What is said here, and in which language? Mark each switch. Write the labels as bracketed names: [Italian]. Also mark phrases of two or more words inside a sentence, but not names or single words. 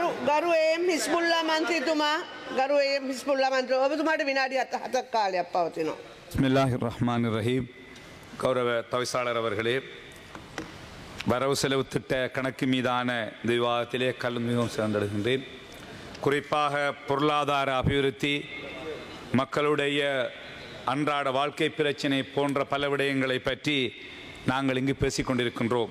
[Sinhala] ගරු එම් හිස්බුල්ලා මන්ත්‍රීතුමා ගරු එම් හිස්බුල්ලා මන්ත්‍රී ඔබතුමාට විනාඩි 7ක් කාලයක් පවතිනවා. [Arabic] بسم الله الرحمن الرحيم. [Tamil] கௌரவ தவிசாளர் அவர்களே, வரவு செலவு திட்ட கணக்கு மீதான இந்த விவாதத்திலே கலந்து மிகவும் சேர்ந்தடைகின்றேன். குறிப்பாக பொருளாதார அபிவிருத்தி, மக்களுடைய அன்றாட வாழ்க்கை பிரச்சினை போன்ற பல விடயங்களை பற்றி நாங்கள் இங்கு பேசிக்கொண்டிருக்கின்றோம்.